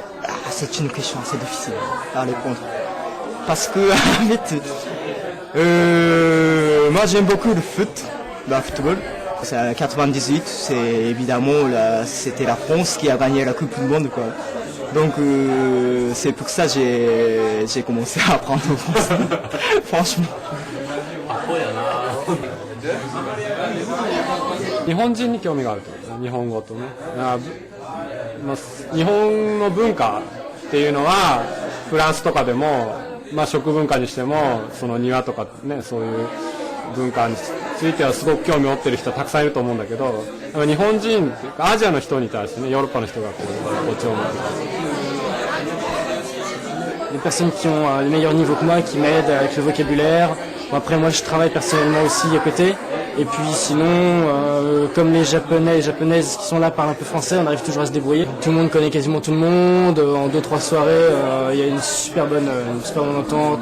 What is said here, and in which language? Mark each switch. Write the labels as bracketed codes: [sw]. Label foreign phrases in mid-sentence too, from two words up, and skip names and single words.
[fr] C'est une question assez difficile à répondre. Parce que en fait, moi j'aime beaucoup le football. C'est en 98, c'est évidemment c'était la France qui a gagné la Coupe du Monde quoi. Donc c'est pour ça que j'ai commencé à apprendre le français. Franchement. [ja] 日本人に興味があると、日本語とね。日本の文化っていうのはフランスとかでも、食文化にしてもその庭とかね、そういう文化についてはすごく興味を持ってる人はたくさんいると思うんだけど、日本人っていうかアジアの人に対してね、ヨーロッパの人がこう興味を持ってる。 [fr] Des personnes qui ont le meilleur niveau que moi, qui m'aident avec le vocabulaire. Après moi je travaille personnellement aussi à côté. Et puis sinon, comme les Japonais et Japonaises qui sont là parlent un peu français, on arrive toujours à se débrouiller. Tout le monde connaît quasiment tout le monde. En 2-3 soirées, il y a une super bonne entente.